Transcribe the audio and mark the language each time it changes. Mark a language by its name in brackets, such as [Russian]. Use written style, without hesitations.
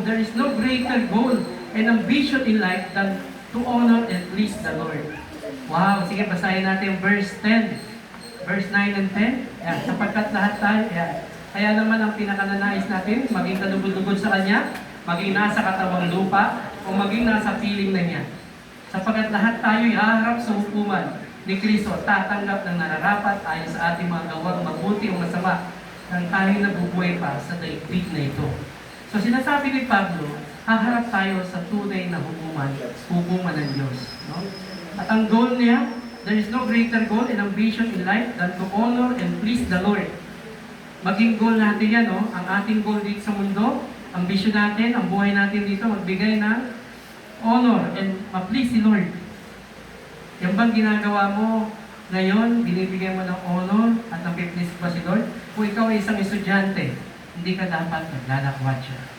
[English] There is no greater goal and ambition in life than to honor and please the Lord. [Filipino] Wow! Sige, basahin natin yung verse 10. [English] Verse 9 and 10. [Filipino] Yan, sapagkat lahat tayo, yan. Kaya naman ang pinakananais natin, maging kalugod-lugod sa Kanya, maging nasa katawang lupa, o maging nasa piling na niya. Sapagkat lahat tayo haharap sa hukuman ni Kristo, tatanggap ng nararapat ayon sa ating mga gawang mabuti o masama nang tayo nabubuhay pa sa daigdig na ito. So sinasabi ni Pablo, haharap tayo sa tunay na hukuman ng Diyos. No? At ang goal niya, [English] there is no greater goal and ambition in life than to honor and please the Lord. [Filipino] Maging goal natin yan, no? Ang ating goal dito sa mundo, ang vision natin, ang buhay natin dito, magbigay ng honor and ma-please si Lord. Yung bang ginagawa mo ngayon, binibigyan mo ng honor at na-please ba si Lord? Kung ikaw ay isang estudyante, hindi ka dapat naglalakwatsa.